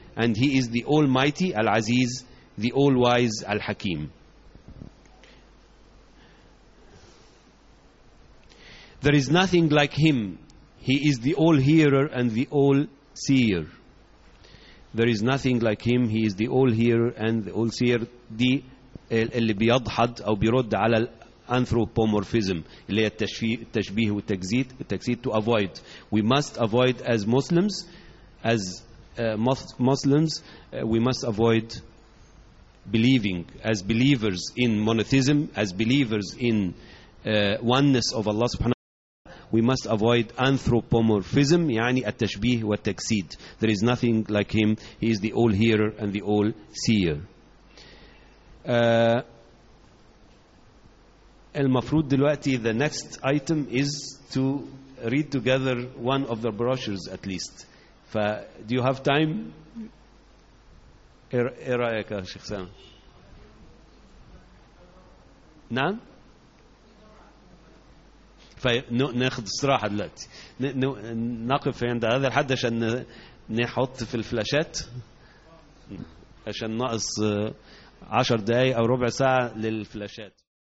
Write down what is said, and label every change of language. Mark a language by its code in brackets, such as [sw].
[en] And he is the almighty، العزيز، the all wise، الحكيم. There is nothing like him، he is the all hearer and the all seer. There is nothing like him، he is the all hearer and the all seer. [ar] The اللي بيضحد أو بيرد على الأنثروبومورفيزم اللي هي التشبيه والتجسيد، التجسيد، [en] to avoid. We must avoid as Muslims، as Muslims we must avoid believing، as believers in monotheism، as believers in oneness of Allah سبحانه وتعالى، we must avoid anthropomorphism, [ar] يعني التشبيه والتجسيد. [en] There is nothing like him. He is the all hearer and the all seer. [ar] المفروض دلوقتي [en] the next item is to read together one of the brochures at least. Do you have time? [ar] إيه رأيك يا شيخ سامي؟ نعم؟ فناخد استراحة دلوقتي، نقف عند هذا الحد عشان نحط في الفلاشات، عشان ناقص 10 دقايق أو ربع ساعة للفلاشات.